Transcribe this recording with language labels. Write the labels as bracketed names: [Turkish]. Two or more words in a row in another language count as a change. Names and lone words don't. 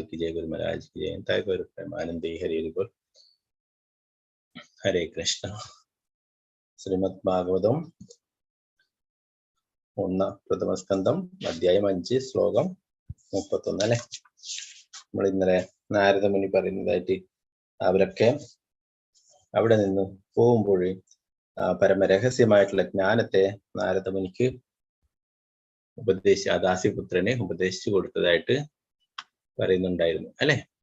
[Hindi] की जय, गुरु महाराज की जय। [Bangla] তায় গুরু প্রেমানন্দী হরি বোল। [Sanskrit] हरे कृष्ण. [Malayalam] श्रीमद् भागवतम പ്രഥമസ്കന്ധം അധ്യായം 5 ശ്ലോകം 31 അല്ലെ. നമ്മൾ ഇന്നലെ നാരദ മുനി പറയുന്നതായിട്ട് അവരൊക്കെ അവിടെ നിന്ന് പോകുമ്പോൾ പരമരഹസ്യമായിട്ടുള്ള ജ്ഞാനത്തെ നാരദ മുനിക്ക് ദാസിപുത്രനെ ഉപദേശിച്ചു കൊടുത്തതായിട്ട് പറയുന്നുണ്ടായിരുന്നു അല്ലെ.